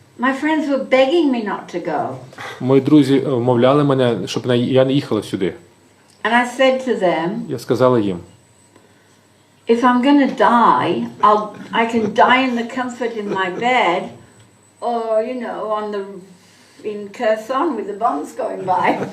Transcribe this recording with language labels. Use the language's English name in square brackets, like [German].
[English] my friends were begging me not to go. [Ukrainian] мої друзі вмовляли мене, щоб я не їхала сюди. [English] And I said to them, [Ukrainian] Я сказала їм, [English] if I'm going to die, I can die in the comfort in my bed, or, you know, in Kherson with the bombs going by.